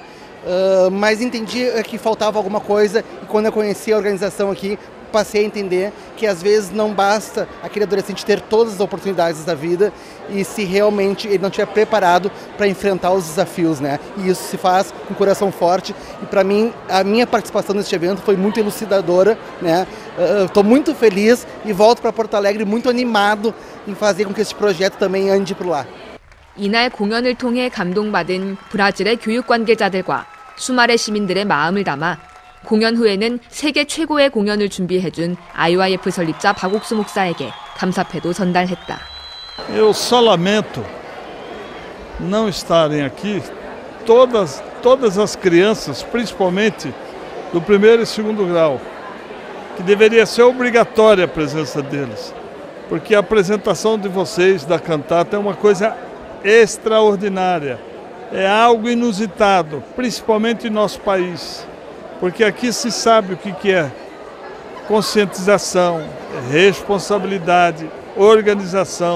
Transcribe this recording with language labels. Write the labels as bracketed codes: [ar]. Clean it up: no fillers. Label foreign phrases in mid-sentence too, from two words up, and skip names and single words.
[pt] Mas entendi que faltava alguma coisa e quando eu conheci a organização aqui, passei a entender que às vezes não basta aquele adolescente ter todas as oportunidades da vida e se realmente ele não estiver preparado para enfrentar os desafios, né? E isso se faz com o coração forte e para mim a minha participação neste evento foi muito elucidadora, né? Estou muito feliz e volto para Porto Alegre muito animado em fazer com que esse projeto também ande por lá. [ko] 이날 공연을 통해 감동받은 브라질의 교육 관계자들과 수마레 시민들의 마음을 담아 공연 후에는 세계 최고의 공연을 준비해준 IYF 설립자 박옥수 목사에게 감사패도 전달했다. [pt] Eu só lamento não estarem aqui todas as crianças, principalmente do primeiro e segundo grau, que deveria ser obrigatória a presença deles, porque a apresentação de vocês da cantata é uma coisa extraordinária, é algo inusitado, principalmente em nosso país, porque aqui se sabe o que é conscientização, responsabilidade, organização.